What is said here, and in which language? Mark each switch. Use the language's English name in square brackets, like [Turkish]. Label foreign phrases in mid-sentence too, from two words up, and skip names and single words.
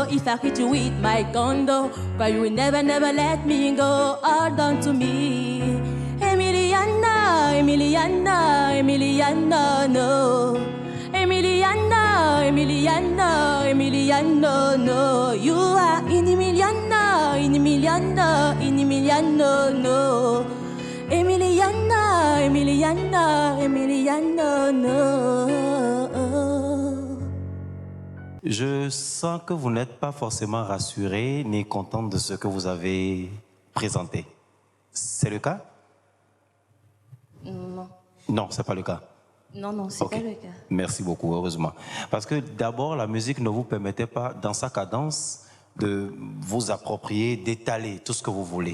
[English] If I hit you with my condo, but you will never, never let me go. All down to me, Emiliana, Emiliana, Emiliana, no. Emiliana, Emiliana, Emiliana, no. You are in Emiliana, in Emiliana, in Emiliana, no. Emiliana, Emiliana, Emiliana, no. [French] Je sens que vous n'êtes pas forcément rassuré ni contente de ce que vous avez présenté. C'est le cas? Non. Non, c'est pas le cas. Non, c'est pas le cas. Merci beaucoup, heureusement. Parce que d'abord, la musique ne vous permettait pas, dans sa cadence, de vous approprier, d'étaler tout ce que vous voulez.